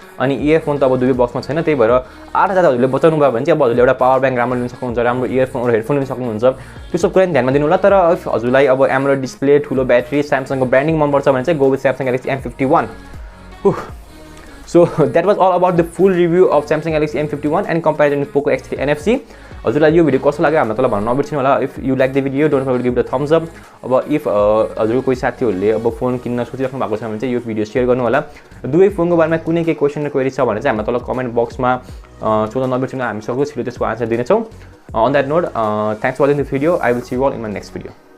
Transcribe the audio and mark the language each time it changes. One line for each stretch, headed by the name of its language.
Nepali: अनि इयरफोन त अब दुवै बक्समा छैन, त्यही भएर 8,000 हजुरले बचाउनु भयो भने चाहिँ अब हजुरले एउटा पावर ब्याङ्क राम्रो लिन सक्नुहुन्छ, राम्रो इयरफोन र हेडफोन लिन सक्नुहुन्छ। त्यो सब कुरा ध्यानमा दिनु होला। तर हजुरलाई अब एमोलेड डिस्प्ले, ठुलो ब्याट्री, स्यामसङको ब्रान्डिङ मनपर्छ भने चाहिँ
English: Go with Samsung Galaxy M51। So that was all about the full review of Samsung Galaxy M51 and comparison with POCO X3 NFC.
Nepali: हजुरलाई यो भिडियो कस्तो लाग्यो हामीलाई तल भन्न नबिर्सिनु होला।
English: If you like the video don't forget to give the thumbs up.
Nepali: अब इफ हजुरको कोही साथीहरूले अब फोन किन्न सोचिराख्नु भएको छ भने चाहिँ यो भिडियो सेयर गर्नु होला। दुवै फोनको बारेमा कुनै केही क्वेसन र क्वेरी छ भने चाहिँ हामीलाई तल कमेन्ट बक्समा सोध्न नबिर्सिनु, हामी सक्दो छिटो त्यसको आन्सर दिनेछौँ।
English: On that note, thanks for watching this video. I will see you all in my next video.